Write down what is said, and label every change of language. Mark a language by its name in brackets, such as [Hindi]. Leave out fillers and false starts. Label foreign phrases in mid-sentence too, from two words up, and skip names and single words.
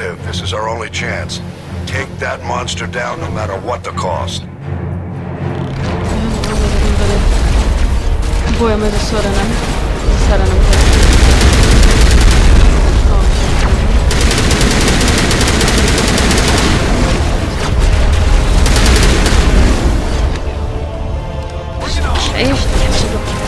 [English] This is our only chance. Take that monster down no matter what the cost. [Czech] Bojujeme se Sorenem. Se Sorenem tady. Ještě něco.